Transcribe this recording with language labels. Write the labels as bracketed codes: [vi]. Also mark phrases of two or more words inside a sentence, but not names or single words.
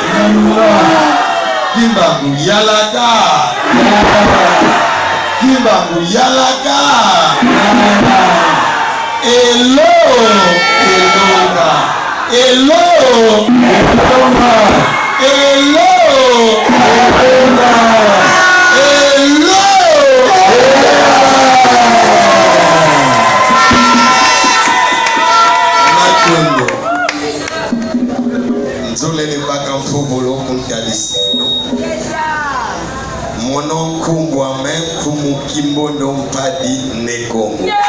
[kg] Kimbangu yalaka. Kimbangu yalaka. Elo. Elonga. Elo. Elonga. Elo. Elonga. Nzolele mpaka mfumu kumkalisi mono kumbwa Mfumu Kimbondo MPADI ne Kongo.